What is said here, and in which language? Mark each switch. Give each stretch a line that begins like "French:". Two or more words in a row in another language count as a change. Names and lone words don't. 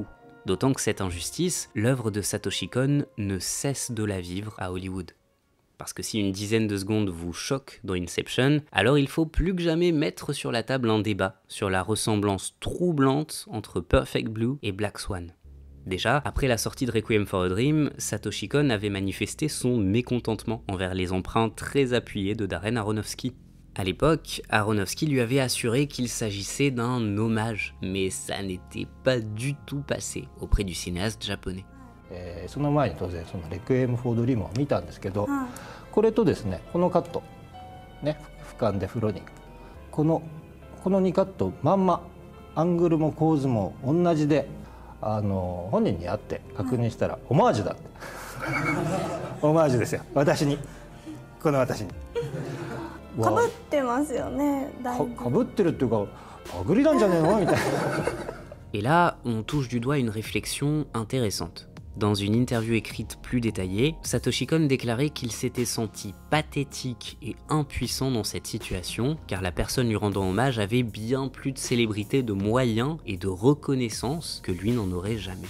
French: D'autant que cette injustice, l'œuvre de Satoshi Kon ne cesse de la vivre à Hollywood. Parce que si une dizaine de secondes vous choque dans Inception, alors il faut plus que jamais mettre sur la table un débat sur la ressemblance troublante entre Perfect Blue et Black Swan. Déjà, après la sortie de
English: Requiem for a Dream,
French: Satoshi Kon avait manifesté son mécontentement envers les emprunts très appuyés de Darren Aronofsky. À l'époque, Aronofsky lui avait assuré qu'il s'agissait d'un hommage, mais ça n'était pas du tout passé auprès du cinéaste japonais.
Japanese: その前に当然そのレクイエム・フォー・ドリームを見たんですけど、これとですね、このカットね、俯瞰で風呂にこの2カットまんまアングルも構図も同じで、本人に会って確認したらオマージュだって。オマージュですよ、私に、この私に。かぶってますよね。かぶってるっていうかパクリなんじゃねえのみたいな。
French: Et là, on touche du doigt une réflexion intéressante. Dans une interview écrite plus détaillée, Satoshi Kon déclarait qu'il s'était senti pathétique et impuissant dans cette situation, car la personne lui rendant hommage avait bien plus de célébrité, de moyens et de reconnaissance que lui n'en aurait jamais.